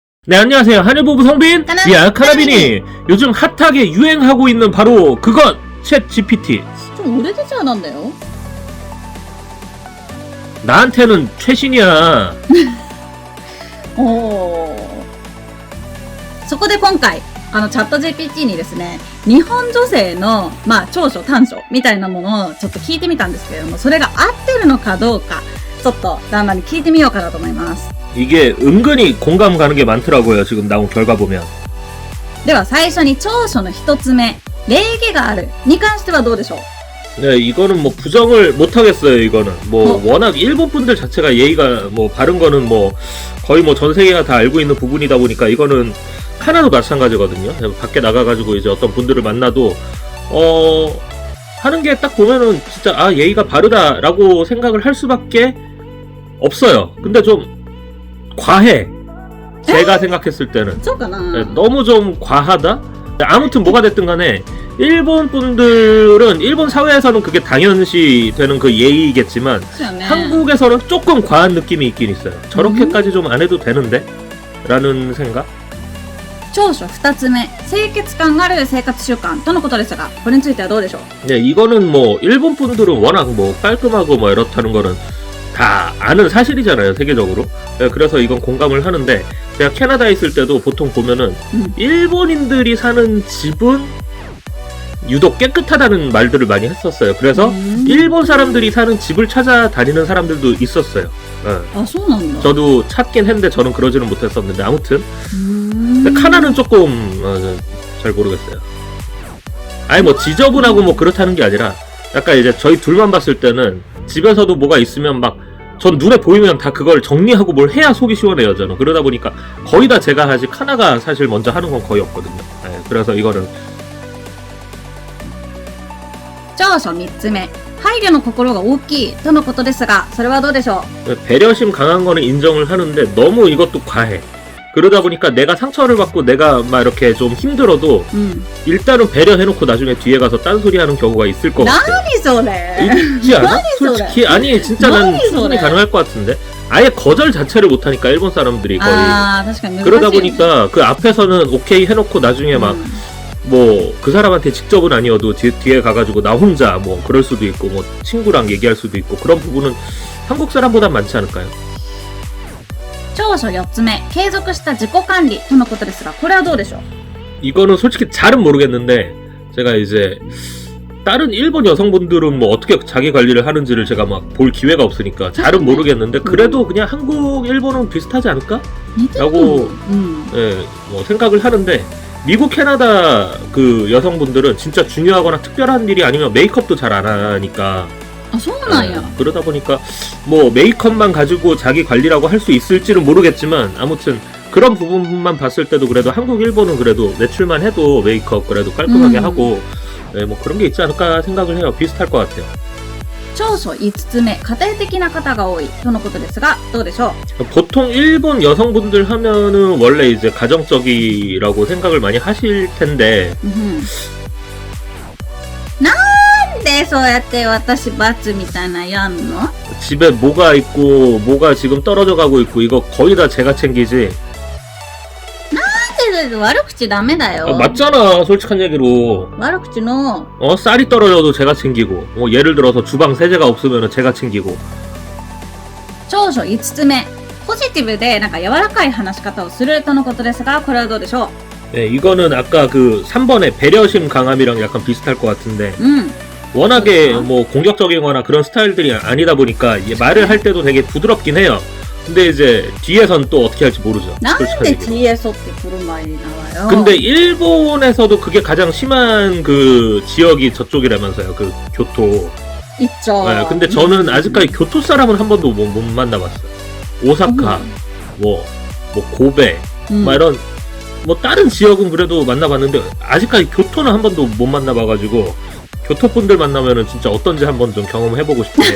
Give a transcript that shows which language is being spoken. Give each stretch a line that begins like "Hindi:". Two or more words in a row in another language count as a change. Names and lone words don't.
Korean: 네, 안녕하세요. 하늘보부 성빈, 카나비. 카나비니. 요즘 핫하게 유행하고 있는 바로 그것, 챗 GPT. 좀 오래되지 않았나요? 나한테는 최신이야.
Japanese: そこで今回チャット GPT にですね、日本女性の長所短所みたいなものをちょっと聞いてみたんですけれども、それが合ってるのかどうかちょっと旦那に聞いてみようかなと思います。
Korean: 이게 은근히 공감 가는 게 많더라고요. 지금 나온 결과 보면.
Japanese: では最初に長所の一つ目、礼儀があるに関してはどうでしょう？
Korean: 네, 이거는 뭐 부정을 못 하겠어요. 이거는 뭐 워낙 일본 분들 자체가 예의가 뭐 바른 거는 뭐 거의 뭐 전 세계가 다 알고 있는 부분이다 보니까 이거는 하나도 마찬가지거든요. 밖에 나가가지고 이제 어떤 분들을 만나도 하는 게 딱 보면은 진짜 예의가 바르다라고 생각을 할 수밖에 없어요. 근데 좀 과해. 제가 생각했을 때는
Japanese: そうかな？
Korean: 네, 너무 좀 과하다? 아무튼 뭐가 됐든 간에 일본 분들은 일본 사회에서는 그게 당연시 되는 그 예의겠지만
Japanese: そうよね。
Korean: 한국에서는 조금 과한 느낌이 있긴 있어요. 저렇게까지 좀 안 해도 되는데? 라는 생각?
Japanese: 長所二つ目、清潔感がある生活習慣とのことですが、これについてはどうでしょう？
Korean: 네, 이거는 뭐 일본 분들은 워낙 뭐 깔끔하고 뭐 이렇다는 거는 다 아는 사실이잖아요, 세계적으로. 네, 그래서 이건 공감을 하는데 제가 캐나다에 있을 때도 보통 보면은 일본인들이 사는 집은 유독 깨끗하다는 말들을 많이 했었어요. 그래서 일본 사람들이 사는 집을 찾아다니는 사람들도 있었어요. 네.
Japanese: あ、そうなんだ。
Korean: 저도 찾긴 했는데 저는 그러지는 못했었는데 아무튼 근데 카나는 조금 잘 모르겠어요. 아니 뭐 지저분하고 뭐 그렇다는 게 아니라 약간 이제 저희 둘만 봤을 때는 집에서도 뭐가 있으면 막 전 눈에 보이면 다 그걸 정리하고 뭘 해야 속이 시원해요 저는. 그러다 보니까 거의 다 제가 하지 카나가 사실 먼저 하는 건 거의 없거든요. 네, 그래서 이거는
Japanese: 長所三つ目、配慮の心が大きいとのことですが、それはどうでしょう？
Korean: 배려심 강한 거는 인정을 하는데 너무 이것도 과해. 그러다 보니까 내가 상처를 받고 내가 막 이렇게 좀 힘들어도 일단은 배려해놓고 나중에 뒤에 가서 딴소리 하는 경우가 있을 것 같아.
Japanese: 何それ？
Korean: 있지 않아? 많이 솔직히 아니 진짜 난 많이 충분히 소래. 가능할 것 같은데 아예 거절 자체를 못하니까 일본 사람들이 거의
Japanese: ああ、確かに難しい。
Korean: 그러다 보니까 그 앞에서는 오케이 해놓고 나중에 막 뭐 그 사람한테 직접은 아니어도 뒤에 가가지고 나 혼자 뭐 그럴 수도 있고 뭐 친구랑 얘기할 수도 있고 그런 부분은 한국 사람보단 많지 않을까요?
Japanese: 長所四つ目、継続した自己管理とのことですが、これはどうでしょう？
Korean: 이거는 솔직히 잘은 모르겠는데 제가 이제 다른 일본 여성분들은 뭐 어떻게 자기 관리를 하는지를 제가 막 볼 기회가 없으니까 잘은 모르겠는데 그래도 그냥 한국, 일본은 비슷하지 않을까?
Japanese: 似てる
Korean: 라고 예, 뭐 생각을 하는데 미국, 캐나다 그 여성분들은 진짜 중요하거나 특별한 일이 아니면 메이크업도 잘 안 하니까
Japanese: あ、そうなんや。
Korean: 그러다 보니까 뭐 메이크업만 가지고 자기 관리라고 할 수 있을지는 모르겠지만 아무튼 그런 부분만 봤을 때도 그래도 한국, 일본은 그래도 매출만 해도 메이크업 그래도 깔끔하게 하고 네, 뭐 그런 게 있지 않을까 생각을 해요. 비슷할 것 같아요.
Japanese: 長所五つ目、家庭的な方が多いとのことですが、どうでしょう？
Korean: 보통 일본 여성분들 하면은 원래 이제 가정적이라고 생각을 많이 하실 텐데
Japanese: なんでそうやって私罰みたいなやんの？
Korean: 집에 뭐가 있고 뭐가 지금 떨어져 가고 있고 이거 거의 다 제가 챙기지.
Japanese: なんで悪口ダメだよ。
Korean: 맞잖아 솔직한 얘기로.
Japanese: 悪口の
Korean: 쌀이 떨어져도 제가 챙기고 뭐 예를 들어서 주방 세제가 없으면 제가 챙기고
Japanese: 長所五つ目、ポジティブでなんか柔らかい話し方をするとのことですが、これはどうでしょ
Korean: 네, 이거는 아까 그 3번의 배려심 강함이랑 약간 비슷할 것 같은데
Japanese: う？
Korean: 워낙에 뭐 공격적이거나 그런 스타일들이 아니다 보니까 말을 할 때도 되게 부드럽긴 해요. 근데 이제 뒤에선 또 어떻게 할지 모르죠.
Japanese: なん
Korean: 솔직한
Japanese: で
Korean: 얘기로. 뒤에 서
Japanese: って振る舞いなわよ。
Korean: 근데 일본에서도 그게 가장 심한 그 지역이 저쪽이라면서요. 그 교토. 있죠. 네, 근데 저는 아직까지 교토 사람은 한 번도 못 만나봤어요. 오사카, 뭐 고베, 막 이런 뭐 다른 지역은 그래도 만나봤는데 아직까지 교토는 한 번도 못 만나봐가지고 교토 분들 만나면은 진짜 어떤지 한번 좀 경험해보고 싶은데.